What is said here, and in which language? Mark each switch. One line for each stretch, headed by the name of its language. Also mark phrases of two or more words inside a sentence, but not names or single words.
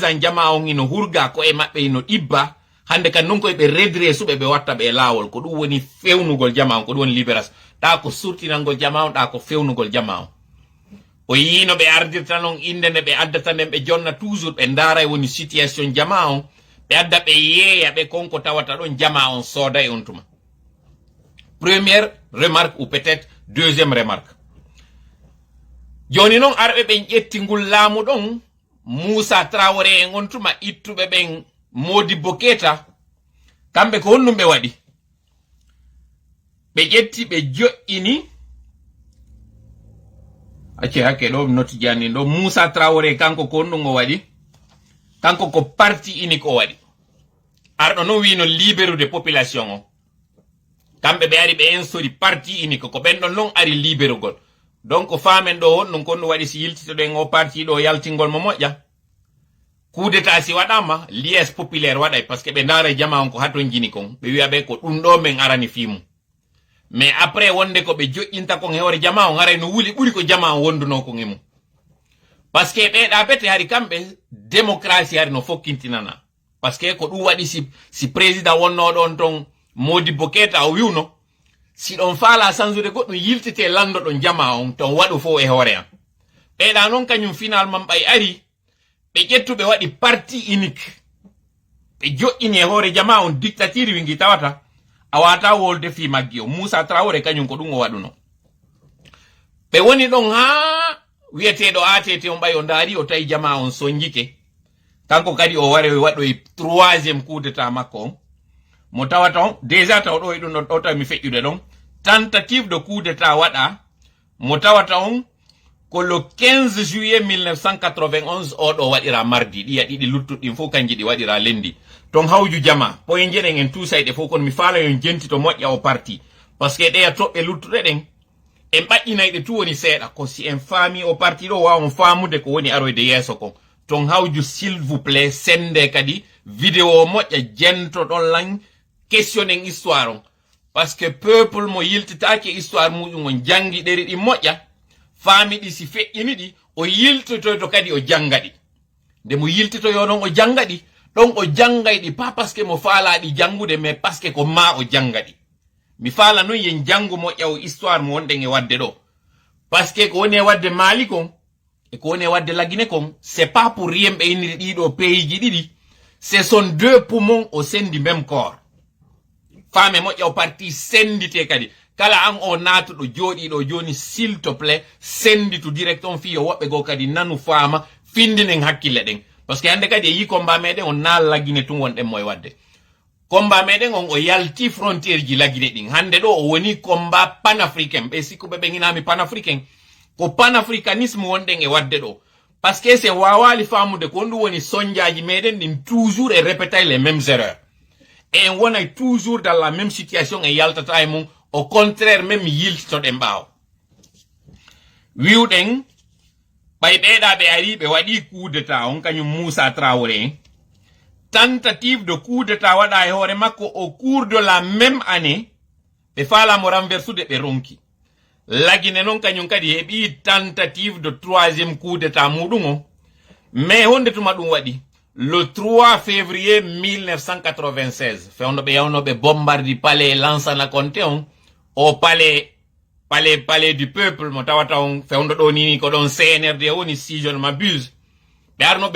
Fula: ans jama on ino hurga ko e maɓɓe ino ɗibba hande kan non koye ɓe redressuɓe ɓe watta ɓe laawol ko ɗum woni fewnugol jama on ko ɗum woni libération ɗa ko surtinangol jama on ɗa ko fewnugol jama on o yino ɓe ardirta noon inde nde ɓe addata nden ɓe jonna toujours ɓe ndaara e woni situation jama on ɓe adda ɓe yeeya ɓe konko tawata ɗon jama on sooda e on tuma
French: première remarque ou peut-être deuxième remarque
Fula: joni noon arɓe ɓen ƴetti ngol laamu ɗon Moussa Traoré en on tuma ittuɓe ɓen Modibo Keita kamɓe ko honnum ɓe waɗi ɓe ƴetti ɓe jo'ini acce hakke ɗo noti janni ɗo Moussa Traoré kanko ko honɗum o waɗi kanko ko
French: parti unique
Fula: o waɗi arɗo non wino libérude population o kamɓe ɓe ari ɓe insori
French: parti unique
Fula: ko ɓen ɗon non ari libérugol donc famen ɗo honɗum kon ɗum waɗi si yiltitoɗen o parti ɗo yaltingol mo moƴƴa
French: coup d'état
Fula: si waɗama
French: liesse populaire
Fula: waɗay
French: par ce que
Fula: ɓe ndaara jama on ko haton jini kon ɓe wiya ɓe ko ɗum ɗo men arani fimu
French: mais après
Fula: wonde ko ɓe joƴƴinta kon hewre jama on aray no wuli ɓuri ko jama on wonduno kon e mum
French: par ce que
Fula: ɓeeɗa bete hari kamɓe démocratie hari no fokkintinana
French: par ce que
Fula: ko ɗum waɗi si président wonnoɗo on ton Modibo Keita o wiwno si ɗon faala sansude goɗɗum yiltite landoɗon jama on ton waɗu fo e hoore am ɓeeɗa noon kañum finalement ɓay ari ɓe ƴettuɓe waɗi
French: parti unique
Fula: ɓe joƴƴini e hoore jama on dictature wingi tawata a wata wolde fi maggi o Moussa Traoré kañum ko ɗum o waɗuno ɓe woni ɗon ha wiyeteɗo ATT on ɓay o ndaari o tawi jama on sonjike kanko kadi o wari waɗoy
French: troisiéme coup d'état
Fula: makko on mo tawata on déjà taw ɗo e ɗum ɗo tawi mi feƴƴude ɗon
French: tentative de coup d'état
Fula: waɗa mo tawata on ko
French: le 15 juillet 1991
Fula: oɗo waɗira mardi ɗiya ɗiɗi luttuɗɗin fof kanji ɗi waɗira lendi ton hawju jama poye jeɗen en tusayɗe fof kono mi faala yon jenti to moƴƴa o parti
French: par ce que
Fula: ɗeya toɓɓe luttuɗe ɗen en ɓaƴƴinayɗe tu woni seeɗa ko si en faami o parti ɗo wawon faamude ko woni aroyde yeeso kon ton hawju
French: s'il vous plaît
Fula: sende kadi vidéo moƴƴa jentoɗon lan questionnen histoire on
French: par ce que peuple
Fula: mo yiltitaki histoire muɗum on jangi ɗeri ɗi moƴƴa faami ɗi si feƴƴini ɗi o yiltitoyto kadi o janga ɗi nde mo yiltitoyo ɗon o janga ɗi ɗon o jangay ɗi
French: pas parce que
Fula: mo faalaɗi jangude
French: mais parce que
Fula: ko ma o janga ɗi mi faala noon yen jangu moƴƴa o histoire mo wonɗen e wadde ɗo parce que ko woni e wadde Mali kon e ko woni e wadde Laguine kon
French: c'est pas pour rien
Fula: ɓe inniri ɗiɗo pays ji ɗiɗi
French: ce sont deux poumons au sein du même corps
Fula: faame moƴƴa o parti sendite kadi kala an o natuɗo jooɗiɗo joni
French: s'il te plaît
Fula: senditu direct on fiyo woɓɓe go kadi nanu faama findinen hakkille ɗen
French: parce que
Fula: hande kadi e yi combat meɗen on na Laguine tun wonɗen moye wadde combat meɗen on o yalti frontiére ji Laguine ɗin hande ɗo o woni
French: combat panafricain
Fula: ɓe sikkuɓe ɓe inami panafricain ko panafricanisme wonɗen e wadde ɗo
French: parce que c'est
Fula: wawali famude ko ɗum woni sonjaji meɗen ɗin toujours et répétay
French: les mêmes erreurs
Fula: et en wonay
French: toujours dans la même situation
Fula: e yaltata e mum
French: au contraire même
Fula: yiltitoɗen ɓaawo wiwɗen ɓay ɓeeɗa ɓe ari ɓe waɗi
French: coup d'état
Fula: on kañum Moussa Traoré
French: tentative de coup d'état
Fula: waɗa e hoore makko
French: au cours de la même année
Fula: ɓe faalamo renversude ɓe ronki Laguine noon kañum kadi heɓi
French: tentative de troisiéme coup d'état
Fula: muɗum o mais honde tuma ɗum waɗi
French: le 3 février 1996
Fula: fewno ɓe yawnoɓe bombardi palais Lansana Conté on o
French: palais du peuple
Fula: mo tawata on fewndo ɗo nini ko ɗon CNRD woni
French: si je ne m'abuse
Fula: ɓe arnoɓe